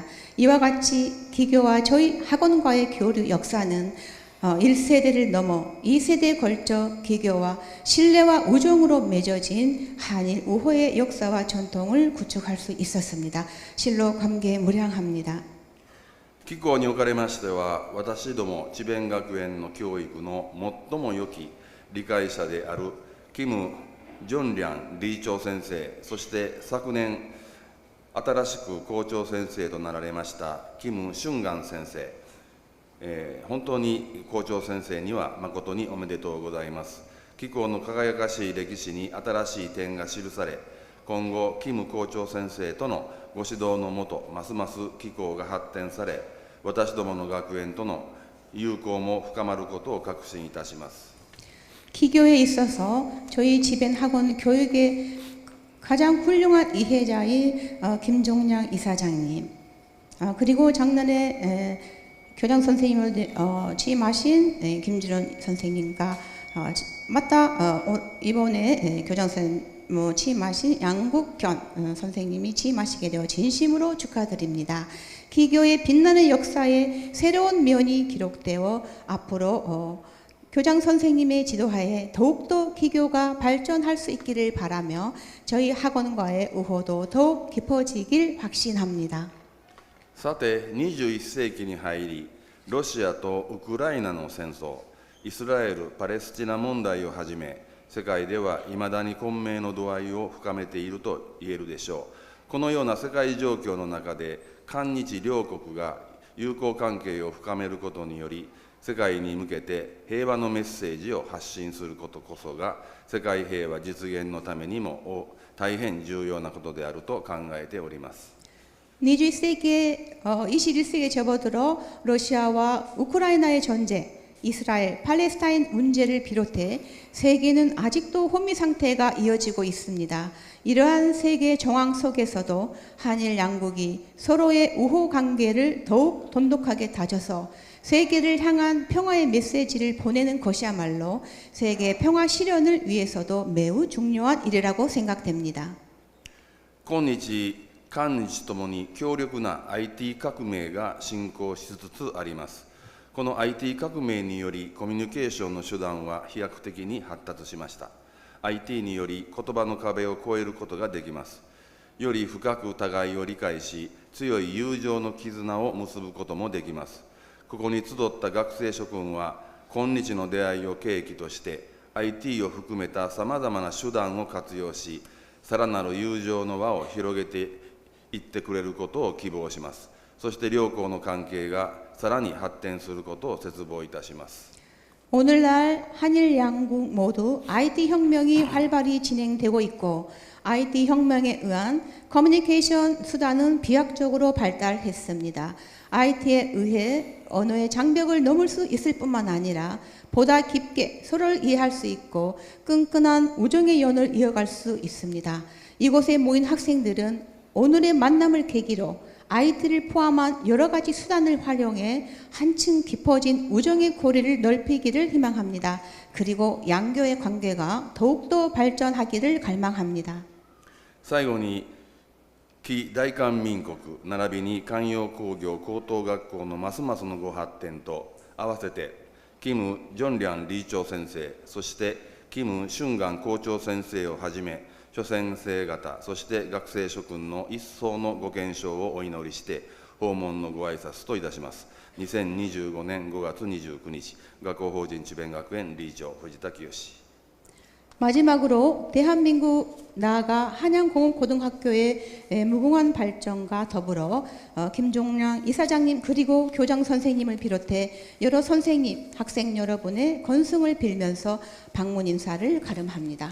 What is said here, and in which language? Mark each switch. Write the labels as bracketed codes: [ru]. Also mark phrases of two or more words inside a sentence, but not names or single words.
[ko] 이와 같이 기교와 저희 학원과의 교류 역사는 1세대를 넘어 2세대에 걸쳐 기교와 신뢰와 우정으로 맺어진 한일 우호의 역사와 전통을 구축할 수 있었습니다. 실로 감개무량합니다. [ja] 貴校におかれましては、私ども智弁学園の教育の最も良き理解者であるキム・ジョンリャン理事長先生、そして昨年新しく校長先生となられましたキム・シュンガン先生、本当に校長先生には誠におめでとうございます。貴校の輝かしい歴史に新しい点が記され、今後キム校長先生とのご指導のもと、ますます貴校が発展され、私どもの学園との友好も深まることを確信いたします。 [ko] 기교에 있어서 저희 지벤 학원 교육의 가장 훌륭한 이해자인 김종량 이사장님, 그리고 작년에 교장 선생님을 취임하신 김주론 선생님과 맞다 이번에 교장 선생님 취임하신 양국현 선생님이 취임하시게 되어 진심으로 축하드립니다. 기교의 빛나는 역사에 새로운 면이 기록되어 앞으로 교장 선생님의 지도하에 더욱더 기교가 발전할 수 있기를 바라며 저희 학원과의 우호도 더욱 깊어지길 확신합니다. [ja] さて、21世紀に入り、ロシアとウクライナの戦争、イスラエル・パレスチナ問題をはじめ、世界ではいまだに混迷の度合いを深めていると言えるでしょう。このような世界状況の中で、韓日両国が友好関係を深めることにより、世界に向けて平和のメッセージを発信することこそが、世界平和実現のためにも大変重要なことであると考えております。 [ko] 21세기에 접어들어 러시아와 우크라이나의 전쟁, 이스라엘, 팔레스타인 문제를 비롯해 세계는 아직도 혼미 상태가 이어지고 있습니다. 이러한 세계 정황 속에서도 한일 양국이 서로의 우호 관계를 더욱 돈독하게 다져서 세계를 향한 평화의 메시지를 보내는 것이야말로 세계 평화 실현을 위해서도 매우 중요한 일이라고 생각됩니다. [ja] 今日韓日ともに強力な IT 革命が進行しつつあります。この IT 革命によりコミュニケーションの手段は飛躍的に発達しました。IT により言葉の壁を越えることができます。より深く互いを理解し、強い友情の絆を結ぶこともできます。ここに集った学生諸君は、今日の出会いを契機として、IT を含めたさまざまな手段を活用し、さらなる友情の輪を広げていってくれることを希望します。そして両校の関係がさらに発展することを切望いたします。 [ko] 오늘날 한일 양국 모두 IT 혁명이 활발히 진행되고 있고 IT 혁명에 의한 커뮤니케이션 수단은 비약적으로 발달했습니다. IT에 의해 언어의 장벽을 넘을 수 있을 뿐만 아니라 보다 깊게 서로를 이해할 수 있고 끈끈한 우정의 연을 이어갈 수 있습니다. 이곳에 모인 학생들은 오늘의 만남을 계기로 IT를 포함한 여러 가지 수단을 활용해 한층 깊어진 우정의 고리를 넓히기를 희망합니다. 그리고 양교의 관계가 더욱더 발전하기를 갈망합니다. [ja] 最後に、紀大韓民国並びに韓陽工業高等学校のますますのご発展と合わせて、キム・ジョンリャン理事長先生、そしてキム・シュンガン校長先生をはじめ、諸先生方、そして学生諸君の一層のご健勝をお祈りして、 訪問のご挨拶といたします。2025年5月29日、学校法人智弁学園理事長藤田清。 [ko] 마지막으로 대한민국 나아가 한양공업고등학교의 무궁한 발전과 더불어 김종량 이사장님 그리고 교장 선생님을 비롯해 여러 선생님, 학생 여러분의 건승을 빌면서 방문 인사를 가름합니다.